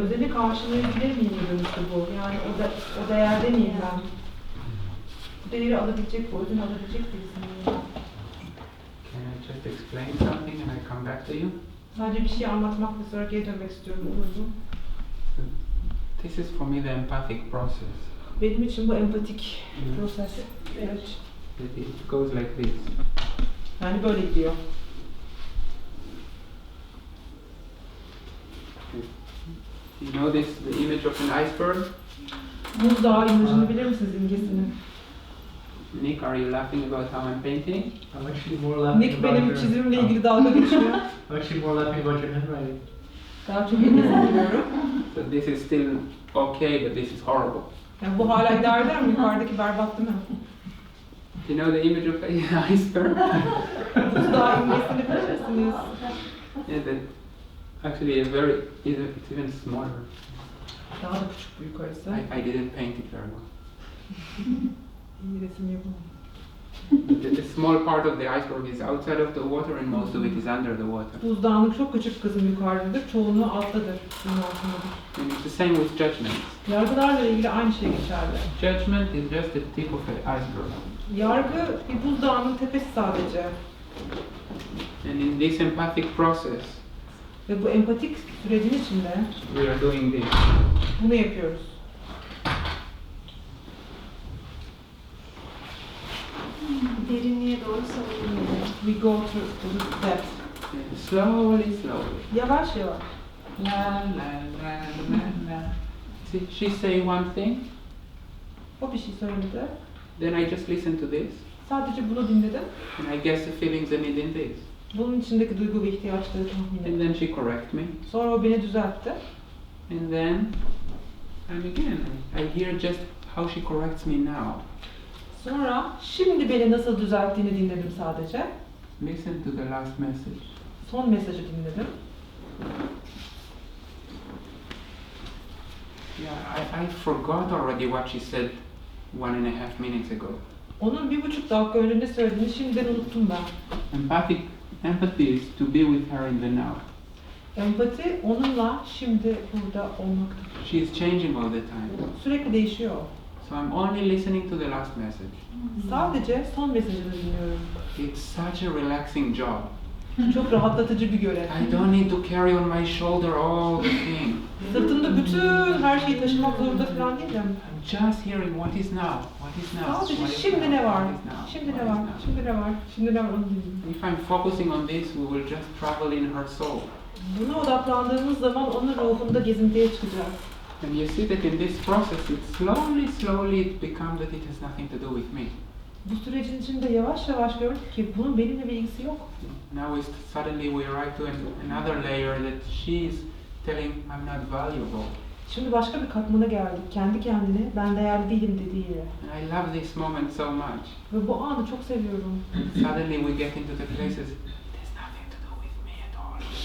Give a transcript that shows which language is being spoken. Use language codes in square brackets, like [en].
[tr] özeni karşılayabilir miyim dönüşü bu? Yani o değerde miyim ben? Bu değeri alabilecek, bu özeni alabilecek birisi miyim? [en] Can I just explain something and I come back to you? [tr] Sadece bir şey anlatmak ve sonra geri dönmek istiyorum. Olur mu? [en] This is for me the empathic process. [tr] Benim için bu empatik proses. Evet. [en] It goes like this. [tr] Yani böyle gidiyor. [en] You know this, the image of an iceberg? [tr] Buzdağı imajını bilir misiniz imgesini? [en] Nick, are you laughing about how I'm painting? I'm actually more laughing Nick about [tr] benim [en] your... [tr] çizimimle ilgili dalga geçiyor. [en] I'm actually more laughing about your handwriting. [tr] Daha çok etkileniyorum. [en] So this is still okay, but this is horrible. [tr] Yani bu hala idare eder mi? Yukarıdaki berbat değil mi? [en] Do you know the image of an iceberg? [tr] Daha imgesini bilirsiniz. [en] Yeah, that actually it's even smaller. [tr] Daha da küçük bu yukarısı. [en] I didn't paint it very well. [tr] İyi resim yapamam. [en] The small part of the iceberg is outside of the water and most of it is under the water. [tr] Buzdağının çok küçük kısmı yukarıdadır, çoğunluğu alttadır, suyun altındadır. [en] And it's the same with judgment. [tr] Yargılarla ilgili aynı şey geçerli. [en] Judgment is just the tip of an iceberg. [tr] Yargı bir buzdağının tepesi sadece. [en] And in this empathic process, [tr] Ve bu empatik sürecin içinde [en] we are doing this. [tr] bunu yapıyoruz. Derinliğe doğru savunuyor. [en] We go through the depth. And slowly, slowly. [tr] Yavaş yavaş. [en] La la la la la. See, she say one thing, [tr] O bir şey söyledi. [en] then I just listen to this, [tr] Sadece bunu dinledim. [en] and I guess the feelings are in this. [tr] Bunun içindeki duygu ve ihtiyaçları tahmin [en] And [tr] ettim. [en] then she correct me, [tr] Sonra o beni düzeltti. [en] and then, and again, I hear just how she corrects me now. [tr] Sonra şimdi beni nasıl düzelttiğini dinledim sadece. [en] Listen to the last message. [tr] Son mesajı dinledim. [en] Yeah, I forgot already what she said 1.5 minutes ago. [tr] Onun 1,5 dakika önce ne söylediğini şimdiden unuttum ben. [en] Empathy is to be with her in the now. [tr] Empati onunla şimdi burada olmaktır. [en] She is changing all the time. [tr] Sürekli değişiyor. [en] So I'm only listening to the last message. [tr] Sadece son mesajını dinliyorum. [en] It's such a relaxing job. [tr] Çok rahatlatıcı bir görev. [en] I don't need to carry on my shoulder all the thing. [tr] Sırtımda bütün her şeyi taşımak zorunda falan değilim. [en] I'm just hearing what is now, what is now, [tr] Sadece [en] what is [tr] şimdi [en] now, [tr] ne var? [en] what is now, [tr] Şimdi [en] what [tr] ne var? [en] now. [tr] Şimdi ne var? Şimdi ne var? Onu dinliyorum. [en] If I'm focusing on this, we will just travel in her soul. [tr] Buna odaklandığımız zaman onun ruhunda gezintiye çıkacağız. [en] And you see that in this process, it slowly it becomes that it has nothing to do with me. [tr] Bu sürecin içinde yavaş yavaş gördük ki bunun benimle bir ilgisi yok. [en] Now suddenly we arrive to another layer that she's telling I'm not valuable. [tr] Şimdi başka bir katmana geldik. Kendi kendine ben değerli değilim dediği yere. [en] And I love this moment so much. [tr] Ve bu anı çok seviyorum. [en] Suddenly we get into the places, there's nothing to do with me at all.